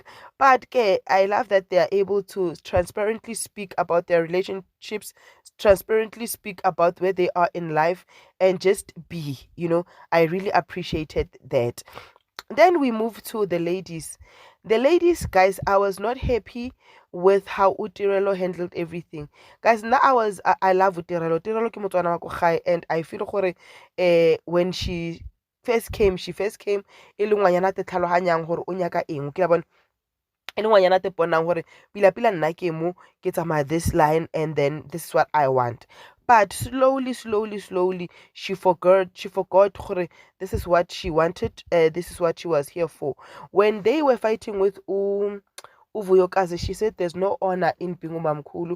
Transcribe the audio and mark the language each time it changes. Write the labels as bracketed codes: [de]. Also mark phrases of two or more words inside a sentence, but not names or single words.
[en] But I love that they are able to transparently speak about their relationships, transparently speak about where they are in life, and just be, I really appreciated that. Then we move to the ladies. The ladies, guys, I was not happy with how Utirelo handled everything. Guys, now I love Utirelo. Utirelo [tn] ke motswana wa ko gae, [en] and I feel [tn] gore [en] when she first came [tn] e le ngwanyana te tlhaloganyang gore o nyaka eng ke la bona e le ngwanyana te bonang gore pila nna ke mo ke tsamaya [en] this line, and then this is what I want. But slowly, she forgot gore this is what she wanted, this is what she was here for. When they were fighting with Uvuyokazi, she said there's no honor in being umamkhulu.